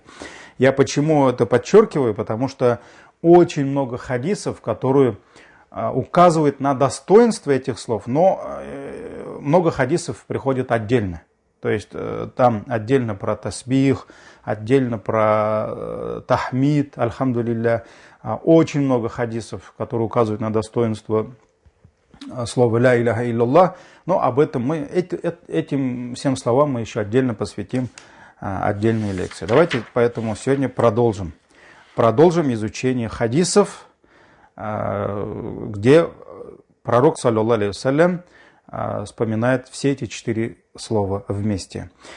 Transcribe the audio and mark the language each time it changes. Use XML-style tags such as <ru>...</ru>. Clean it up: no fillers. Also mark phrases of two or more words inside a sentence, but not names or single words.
<ru>Я почему это подчеркиваю? Потому что очень много хадисов, которые указывают на достоинство этих слов, но много хадисов приходят отдельно. То есть там отдельно про тасбих, отдельно про тахмид, альхамдулилля. Очень много хадисов, которые указывают на достоинство слова</ru> <ar>لا إله إلا الله.</ar> <ru>Но об этом этим всем словам мы еще отдельно посвятим отдельные лекции. Давайте поэтому сегодня продолжим изучение хадисов, где пророк,</ru> <ar>صلى الله عليه وسلم,</ar> <ru>вспоминает все эти 4 слова вместе.</ru>